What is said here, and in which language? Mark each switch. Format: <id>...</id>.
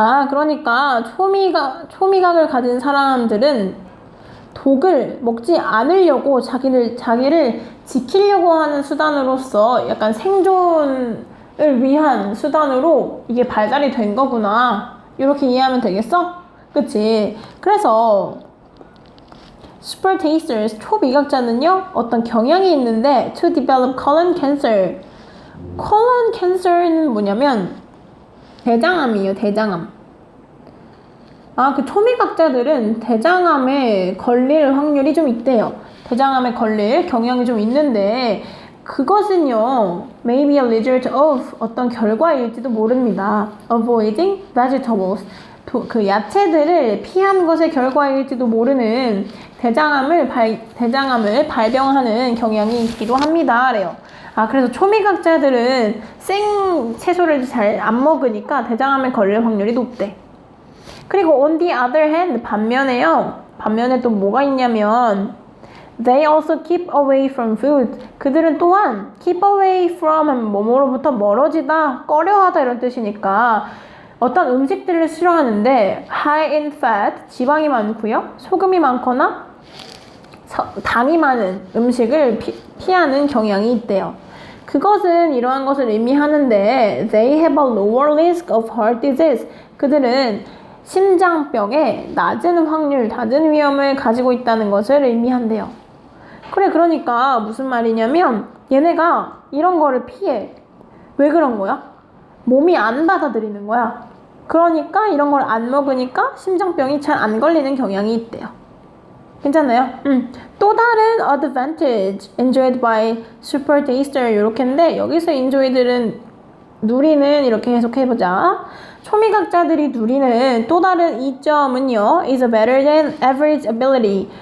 <ko>그러니까 초미각을 가진 사람들은 독을 먹지 않으려고 자기를 지키려고 하는 수단으로서 약간 생존 위한 수단으로 이게 발달이 된 거구나. 이렇게 이해하면 되겠어? 그치? 그래서 super tasters, 초미각자는요, 어떤 경향이 있는데</ko> <en>to develop colon cancer.</en> <ko>colon cancer는 뭐냐면 대장암이에요, 대장암. 그 초미각자들은 대장암에 걸릴 확률이 좀 있대요. 대장암에 걸릴 경향이 좀 있는데 그것은요,</ko> <en>may be a result of</en> <ko>어떤 결과일지도 모릅니다.</ko> <en>avoiding vegetables.</en> <ko>그 야채들을 피한 것의 결과일지도 모르는 대장암을 발병하는 경향이 있기도 합니다. 그래요. 그래서 초미각자들은 생 채소를 잘 안 먹으니까 대장암에 걸릴 확률이 높대. 그리고</ko> <en>on the other hand,</en> <ko>반면에 또 뭐가 있냐면</ko> <en>they also keep away from food.</en> <ko>그들은 또한 keep away from 뭐뭐로부터 멀어지다, 꺼려하다 이런 뜻이니까 어떤 음식들을 싫어하는데</ko> <en>high in fat,</en> <ko>지방이 많고요, 소금이 많거나 당이 많은 음식을 피하는 경향이 있대요. 그것은 이러한 것을 의미하는데</ko> <en>they have a lower risk of heart disease.</en> <ko>그들은 심장병의 낮은 위험을 가지고 있다는 것을 의미한대요. 그래, 그러니까 무슨 말이냐면 얘네가 이런 거를 피해. 왜 그런 거야? 몸이 안 받아들이는 거야. 그러니까 이런 걸 안 먹으니까 심장병이 잘 안 걸리는 경향이 있대요. 괜찮나요? 또 다른 advantage</ko> <en>enjoyed by super taster</en> <ko>이렇게인데 여기서 enjoy들은 누리는 이렇게 해석해보자. 초미각자들이 누리는 또 다른 이점은요,</ko> <en>is a better than average ability.</en>